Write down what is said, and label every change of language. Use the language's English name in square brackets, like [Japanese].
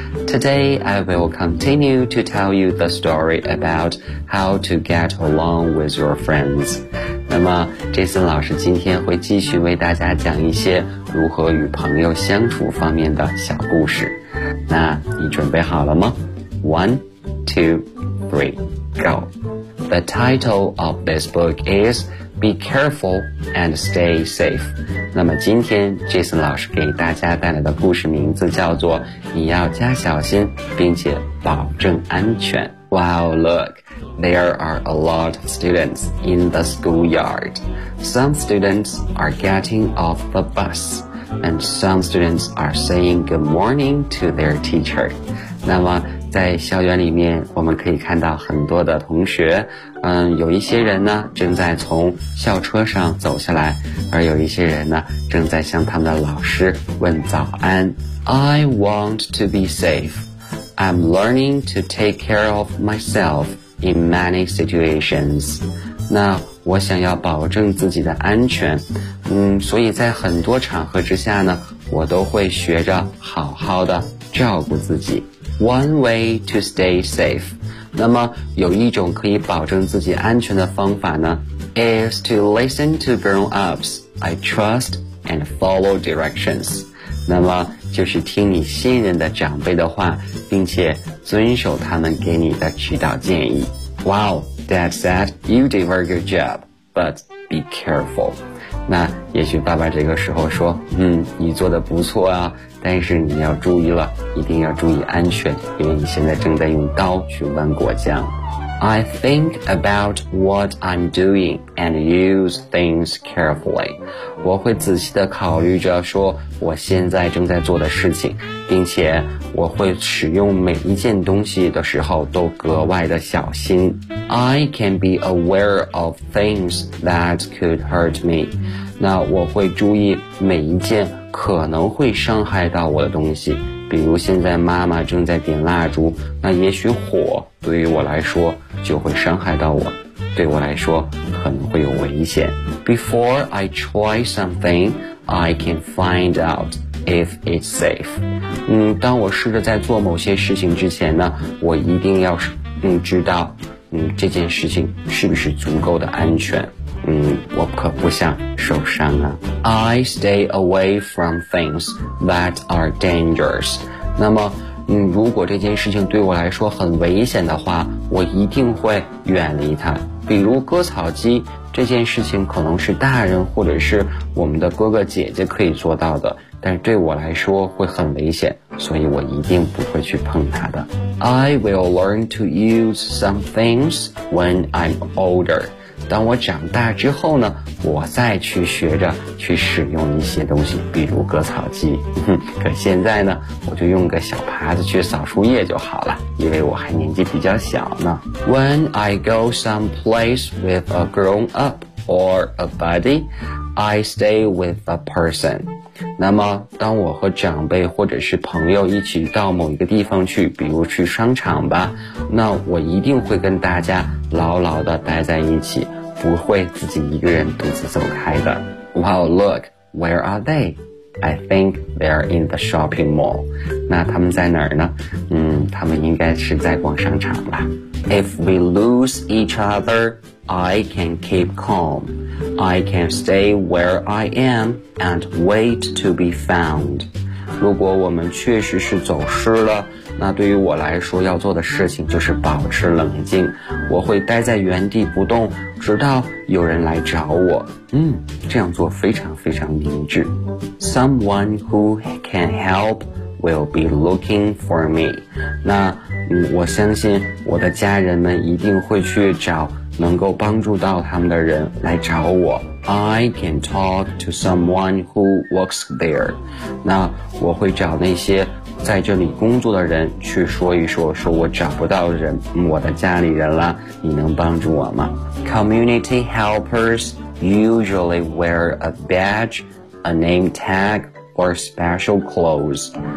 [English] Today I will continue to tell you the story about how to get along with your friends. [Chinese] 那么 Jason 老师今天会继续为大家讲一些如何与朋友相处方面的小故事。那你准备好了吗？1, 2, 3, go. [English] The title of this book is Be careful and stay safe. [Chinese] 那么今天 Jason 老师给大家带来的故事名字叫做你要加小心并且保证安全。 [English] Wow, look, there are a lot of students in the schoolyard. Some students are getting off the bus, and some students are saying good morning to their teacher. [Chinese] 那么在校园里面我们可以看到很多的同学，有一些人呢正在从校车上走下来，而有一些人呢正在向他们的老师问早安。 [English] I want to be safe. I'm learning to take care of myself in many situations. [Chinese] 那我想要保证自己的安全，所以在很多场合之下呢，我都会学着好好的照顾自己。 [English] One way to stay safe. [Chinese] 那么有一种可以保证自己安全的方法呢， [English] is to listen to grown-ups I trust and follow directions. [Chinese] 那么就是听你信任的长辈的话，并且遵守他们给你的指导建议。 [English] Wow, Dad said you did a very good job, but be careful. [Chinese] 那也许爸爸这个时候说，你做得不错啊，但是你要注意了，一定要注意安全，因为你现在正在用刀去剜果酱。 [English] I think about what I'm doing and use things carefully. [Chinese] 我会仔细地考虑着说我现在正在做的事情，并且我会使用每一件东西的时候都格外的小心。 [English] I can be aware of things that could hurt me. [Chinese] 那我会注意每一件可能会伤害到我的东西，比如现在妈妈正在点蜡烛，那也许火对于我来说就会伤害到我，对我来说可能会有危险。 [English] Before I try something, I can find out if it's safe. [Chinese] 当我试着在做某些事情之前呢，我一定要知道这件事情是不是足够的安全。我可不想受伤啊。 [English] I stay away from things that are dangerous. [Chinese] 那么如果这件事情对我来说很危险的话，我一定会远离它。比如割草机，这件事情可能是大人或者是我们的哥哥姐姐可以做到的，但对我来说会很危险，所以我一定不会去碰它的。 [English] I will learn to use some things when I'm older. [Chinese] 当我长大之后呢，我再去学着去使用一些东西，比如割草机。可现在呢，我就用个小耙子去扫树叶就好了，因为我还年纪比较小呢。 [English] When I go someplace with a grown-up or a buddy, I stay with a person. [Chinese] 那么，当我和长辈或者是朋友一起到某一个地方去，比如去商场吧，那我一定会跟大家牢牢地待在一起，不会自己一个人独自走开的。 [English] Wow, look, where are they? I think they're in the shopping mall. [Chinese] 那他们在哪儿呢？他们应该是在逛商场吧。 [English] If we lose each other, I can keep calm. I can stay where I am and wait to be found. [Chinese] 如果我们确实是走失了，那对于我来说要做的事情就是保持冷静，我会待在原地不动，直到有人来找我。这样做非常非常明智。 [English] Someone who can help will be looking for me. [Chinese] 那我相信我的家人们一定会去找能够帮助到他们的人来找我。 [English] I can talk to someone who works there. [Chinese] 那我会找那些在这里工作的人去说一说，说我找不到人，我的家里人了，你能帮助我吗？ [English] Community helpers usually wear a badge, a name tag, or special clothes.